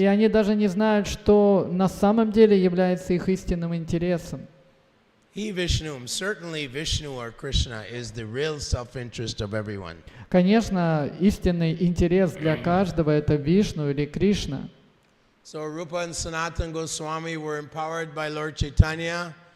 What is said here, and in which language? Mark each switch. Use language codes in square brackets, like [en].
[ru] И они даже не знают, что на самом деле является их истинным интересом. [en] He Vishnu, certainly Vishnu or Krishna is the real self-interest of everyone. [ru] Конечно, истинный интерес для каждого это Вишну или Кришна. [en] So Rupa and Sanatana Goswami were empowered by Lord Chaitanya.